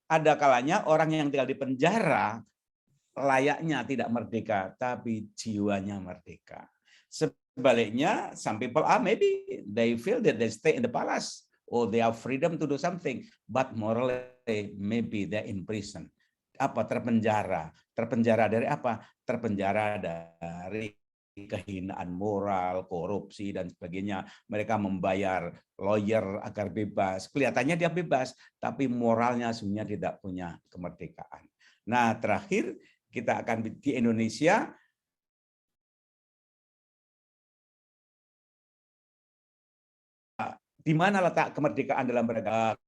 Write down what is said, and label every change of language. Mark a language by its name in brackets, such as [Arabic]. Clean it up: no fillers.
[Indonesian] Ada kalanya orang yang tinggal di penjara layaknya tidak merdeka, tapi jiwanya merdeka. Sebaliknya, [English] some people maybe they feel that they stay in the palace or they have freedom to do something, but morally maybe they're in prison. [Indonesian] Apa? Terpenjara. Terpenjara dari apa? Terpenjara dari kehinaan moral, korupsi, dan sebagainya. Mereka membayar lawyer agar bebas. Kelihatannya dia bebas, tapi moralnya sebenarnya tidak punya kemerdekaan. Nah, terakhir kita akan di Indonesia, di mana letak kemerdekaan dalam beragama?